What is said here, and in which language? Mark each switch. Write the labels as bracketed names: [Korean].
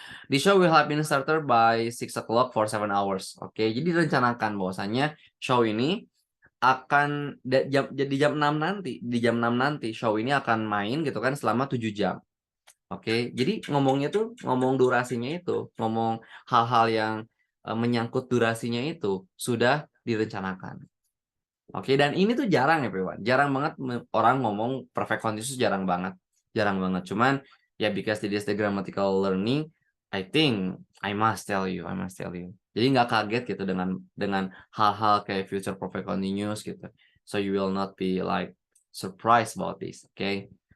[English] The show will have been started by 6 o'clock for 7 hours. [Indonesian] Oke, jadi direncanakan bahwasannya show ini akan di jam 6 nanti, show ini akan main gitu kan selama 7 jam. Oke, jadi ngomongnya tuh ngomong durasinya itu, ngomong hal-hal yang menyangkut durasinya itu sudah direncanakan. Oke, dan ini tuh jarang ya, everyone. Jarang banget orang ngomong perfect continuous, jarang banget. Jarang banget. Cuman ya [English] because it is the grammatical learning, I think I must tell you, I must tell you. [Indonesian] Jadi nggak kaget gitu dengan hal-hal kayak future perfect continuous gitu. [English] So you will not be like surprised about this, okay?